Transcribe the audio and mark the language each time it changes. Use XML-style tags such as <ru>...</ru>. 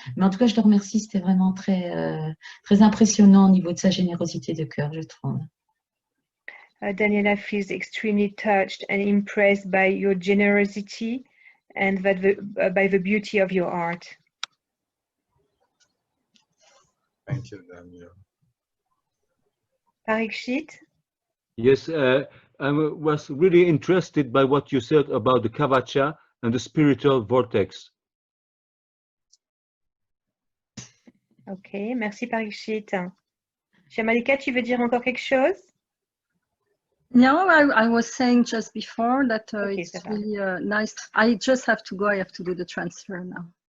<fr>Mais en tout cas, je te remercie, c'était vraiment très, très impressionnant au niveau de sa générosité de cœur, je trouve.</fr> <en>Daniela feels extremely touched and impressed by your generosity and by the beauty of your art. Thank you, Daniel. Parikshit? Yes, I was really interested by what you said about the Kavacha and the spiritual vortex.</en> <fr>Ok, merci Parikshit. Shamalika, tu veux dire encore quelque chose?</fr> <en>No, I was saying just before that it's really nice. I just have to go. I have to do the transfer now.</en>